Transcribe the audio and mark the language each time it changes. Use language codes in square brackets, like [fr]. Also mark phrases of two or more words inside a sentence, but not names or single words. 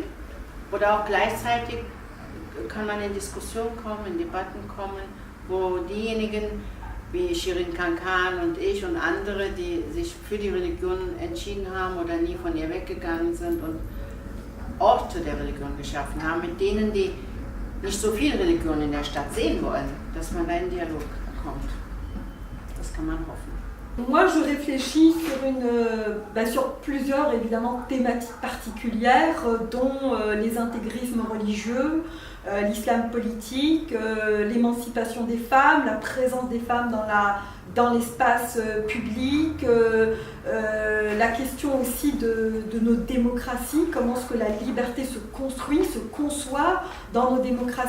[de] Oder auch gleichzeitig kann man in Diskussionen kommen, in Debatten kommen, wo diejenigen wie Shirin Kankan und ich und andere, die sich für die Religion entschieden haben oder nie von ihr weggegangen sind und Orte der Religion geschaffen haben, mit denen, die nicht so viel Religion in der Stadt sehen wollen, dass man da in Dialog kommt. Das kann man hoffen. [fr] Moi, je réfléchis sur plusieurs évidemment thématiques particulières, dont les intégrismes religieux, l'islam politique, l'émancipation des femmes, la présence des femmes dans l'espace public, la question aussi de nos démocraties, comment est-ce que la liberté se construit, se conçoit dans nos démocraties.